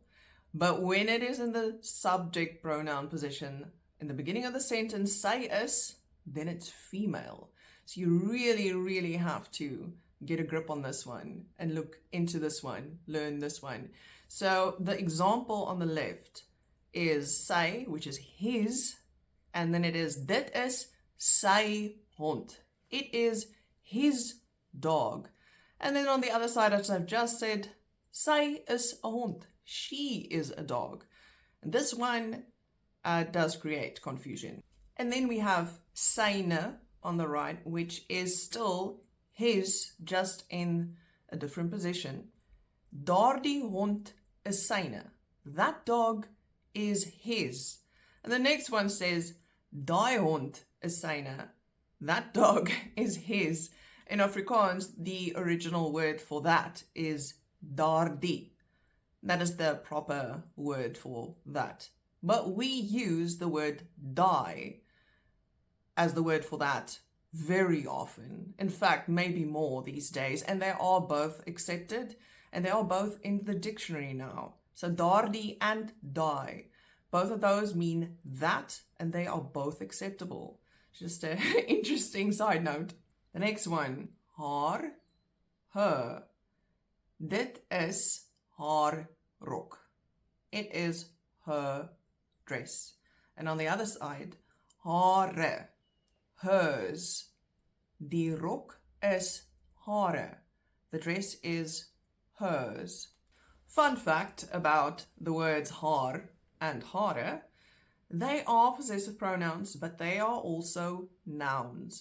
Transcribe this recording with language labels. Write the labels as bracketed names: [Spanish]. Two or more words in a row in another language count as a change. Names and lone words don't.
[English] But when it is in the subject pronoun position, in the beginning of the sentence, say is, then it's female. So you really, really have to get a grip on this one and look into this one, learn this one. So the example on the left is sy, which is his, and then it is [Afrikaans] dit is sy hond. [English] It is his dog. And then on the other side, as I've just said, [Afrikaans] sy is a hond. [English] She is a dog. And this one does create confusion. And then we have syne on the right, which is still his, just in a different position. [Afrikaans] Daardie hond is syne. [English] That dog is his. And the next one says, [Afrikaans] daai hond is syne. [English] That dog is his. In Afrikaans, the original word for that is daardie. That is the proper word for that. But we use the word daai as the word for that very often. In fact, maybe more these days. And they are both accepted and they are both in the dictionary now. So daardie and daai, both of those mean that and they are both acceptable. Just an interesting side note. The next one, haar, her. [Afrikaans] Dit is haar rok. [English] It is her dress. And on the other side, hare, hers. [Afrikaans] Die rok is hare. [English] The dress is hers. Fun fact about the words haar and hare, they are possessive pronouns, but they are also nouns.